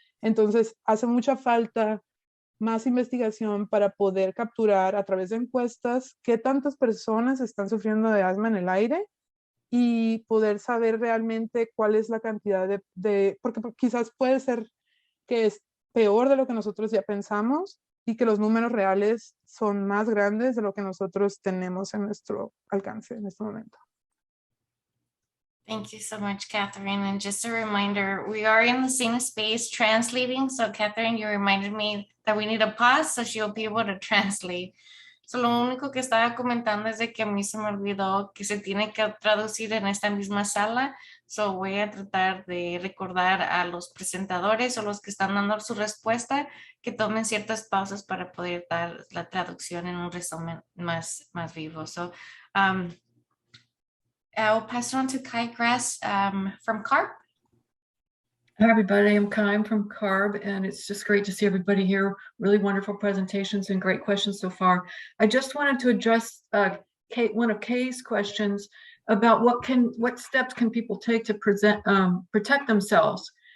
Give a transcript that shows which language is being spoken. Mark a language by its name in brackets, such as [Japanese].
[Spanish] Entonces, hace mucha falta más investigación para poder capturar a través de encuestas qué tantas personas están sufriendo de asma en el aire y poder saber realmente cuál es la cantidad porque quizás puede ser que es peor de lo que nosotros ya pensamos y que los números reales son más grandes de lo que nosotros tenemos en nuestro alcance en este momento. [English] Thank you so much, Catherine. And just a reminder, we are in the same space translating. So Catherine, you reminded me that we need a pause so she'll be able to translate. [Spanish] So lo único que estaba comentando es de que a mí se me olvidó que se tiene que traducir en esta misma sala. So voy a tratar de recordar a los presentadores o los que están dando su respuesta que tomen ciertas pausas para poder dar la traducción en un resumen más vivo. [English] So I'll pass it on to Kai Grass from CARB. Hi, everybody. I'm Kai. I'm from CARB, and it's just great to see everybody here. Really wonderful presentations and great questions so far. I just wanted to address one of Kay's questions about what steps can people take to protect themselves.